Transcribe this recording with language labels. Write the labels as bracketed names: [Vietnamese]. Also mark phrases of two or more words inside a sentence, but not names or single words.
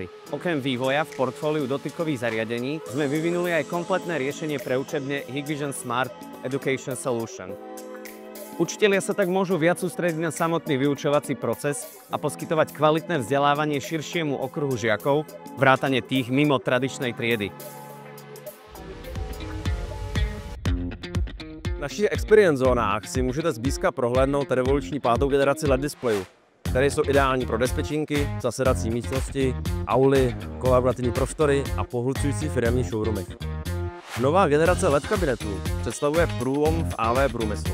[Slovak] Okrem vývoja v portfóliu dotykových zariadení sme vyvinuli aj kompletné riešenie pre učebne Hikvision Smart Education Solution. Učitelia sa tak môžu viac sústrediť na samotný vyučovací proces a poskytovať kvalitné vzdelávanie širšiemu okruhu žiakov, vrátane tých mimo tradičnej triedy. [Czech] V našich experience zónách si můžete zblízka prohlédnout revoluční 5. generaci LED displejů, které jsou ideální pro dispečinky, zasedací místnosti, auly, kolaborativní prostory a pohlcující firemní showroomy. Nová generace LED kabinetů představuje průlom v AV průmyslu.